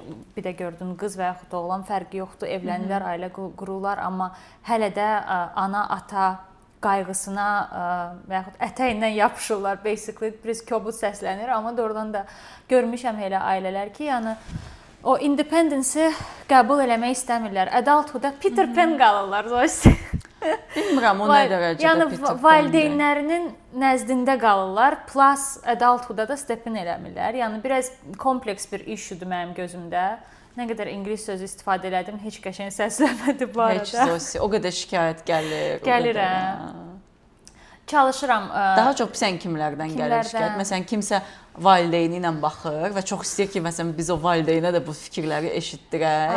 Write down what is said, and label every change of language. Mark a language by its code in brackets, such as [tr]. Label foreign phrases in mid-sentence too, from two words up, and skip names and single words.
[az] Bir də gördün qız və yaxud oğlan fərqi yoxdur, evlənirlər, ailə qururlar, amma hələ də ana, ata qayğısına və yaxud ətəyindən yapışırlar, basically biraz kobud səslənir, amma doğrudan da görmüşəm elə ailələr ki, yəni o independence-i qəbul eləmək istəmirlər. Adulthood-da Peter Pan qalırlar. Bilmirəm o nə dərəcədə yəni, Peter Pan. Valideynlərinin nəzdində qalırlar, plus adulthood-da da step-in eləmirlər. Yəni biraz kompleks bir issue-dur mənim gözümdə. Nə qədər ingilis sözü istifadə elədim, heç qəşəng səslənmədi bu arada. Heç Zosi, o qədər şikayət gəlir. Gəlirəm. Çalışıram. Daha çox sən kimlərdən gəlir şikayət? Məsələn, kimsə valideyni ilə baxır və çox istəyir ki, məsələn, biz o valideynə də bu fikirləri eşitdirək.